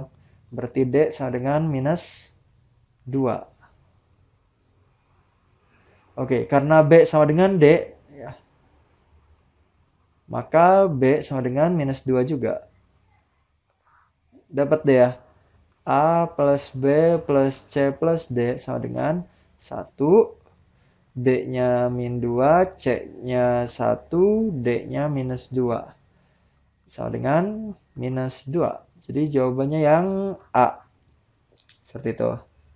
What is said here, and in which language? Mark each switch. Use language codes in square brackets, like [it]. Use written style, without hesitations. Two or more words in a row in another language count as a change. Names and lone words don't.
[id] Berarti D sama dengan minus 2. Oke, karena B sama dengan D, ya, maka B sama dengan minus 2 juga. Dapat deh ya. A plus B plus C plus D sama dengan 1. D-nya min 2, C-nya 1, D-nya minus 2. Sama dengan minus 2. Jadi jawabannya yang A. Seperti itu.